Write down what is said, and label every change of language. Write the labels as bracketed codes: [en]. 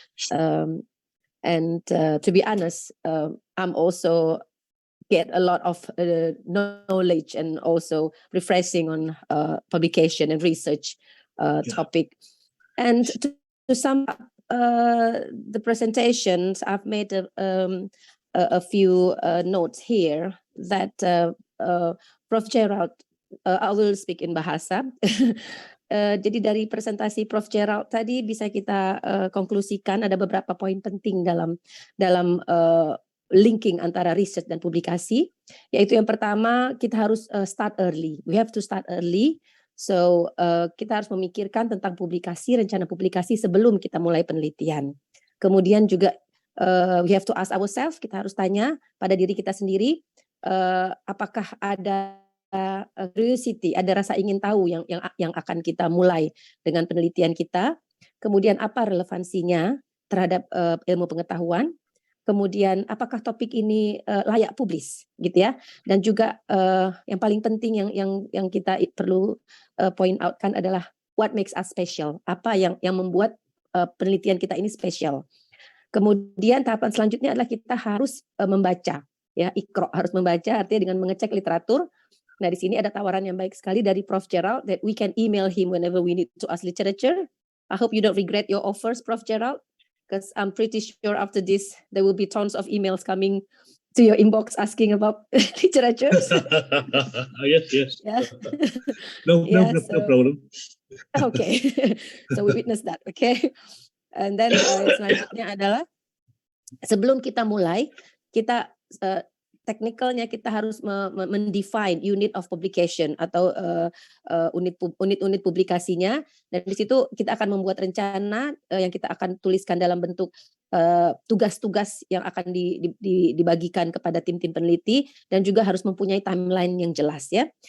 [en] And to be honest, I'm also get a lot of knowledge and also refreshing on publication and research topic. And to sum up the presentations, I've made a few notes here that Prof. Gerald, I will speak in bahasa. [id] Jadi dari presentasi Prof. Gerald tadi bisa kita konklusikan ada beberapa poin penting dalam linking antara riset dan publikasi, yaitu yang pertama kita harus [en] start early. We have to start early. [id] So kita harus memikirkan tentang publikasi, rencana publikasi sebelum kita mulai penelitian. Kemudian juga [en] we have to ask ourselves, [id] kita harus tanya pada diri kita sendiri, apakah ada curiosity, ada rasa ingin tahu yang akan kita mulai dengan penelitian kita. Kemudian apa relevansinya terhadap ilmu pengetahuan. Kemudian apakah topik ini layak publis gitu ya, dan juga yang paling penting yang kita perlu point out kan adalah [en] what makes us special, [id] apa yang membuat penelitian kita ini spesial. Kemudian tahapan selanjutnya adalah kita harus membaca ya, ikro, harus membaca artinya dengan mengecek literatur. Nah, di sini ada tawaran yang baik sekali dari Prof. [en] Gerald that we can email him whenever we need to ask literature. I hope you don't regret your offers, Prof. Gerald. Because I'm pretty sure after this, there will be tons of emails coming to your inbox asking about literature. Yes. Yeah. No problem. Okay, so we witness that, okay. And then [id] selanjutnya adalah sebelum kita mulai, kita teknikalnya kita harus mendefine unit of publication atau unit-unit publikasinya, dan di situ kita akan membuat rencana yang kita akan tuliskan dalam bentuk tugas-tugas yang akan dibagikan kepada tim-tim peneliti, dan juga harus mempunyai timeline yang jelas ya.